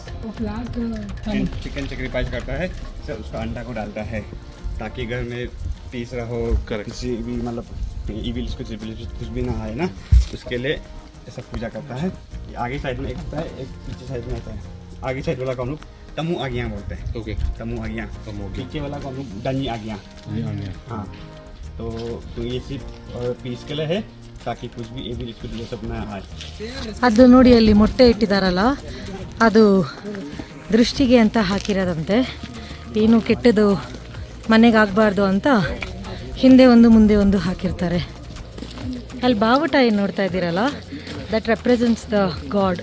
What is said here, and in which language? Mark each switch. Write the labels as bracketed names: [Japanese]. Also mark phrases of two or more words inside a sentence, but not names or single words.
[English] chicken sacrifice [Hindi] करता है सर, उसका अंडा को डालता है ताकि घर में तीसरा हो किसी भी मतलब इविल कुछ भी ना आए ना, उसके लिए ऐसा पूजा करता है. आगे साइड में एक होता है, एक पीछे साइड में आता है. आगे साइड वाला को हम लोग तमु आगियाँ बोलते हैं. ओके. तमु आगियाँ. पीछे वाला को हम लोग डनी आगियाँ. हाँ, तो ये सिर्फ पीस के लिए है ताकि कुछ भी एविल कुछ ये सब ना आए. [Kannada] ಅದು ನೋಡಿ ಅಲ್ಲಿ ಮೊಟ್ಟೆ ಇಟ್ಟಿದ್ದಾರಲ್ಲ, ಅದು ದೃಷ್ಟಿಗೆ ಅಂತ ಹಾಕಿರೋದಂತೆ. ಏನು ಕೆಟ್ಟದು ಮನೆಗೆ ಆಗಬಾರ್ದು ಅಂತ ಹಿಂದೆ ಒಂದು ಮುಂದೆ ಒಂದು ಹಾಕಿರ್ತಾರೆ. ಅಲ್ಲಿ ಬಾವುಟ ಏನು ನೋಡ್ತಾ ಇದ್ದೀರಲ್ಲ, [English] that represents the god.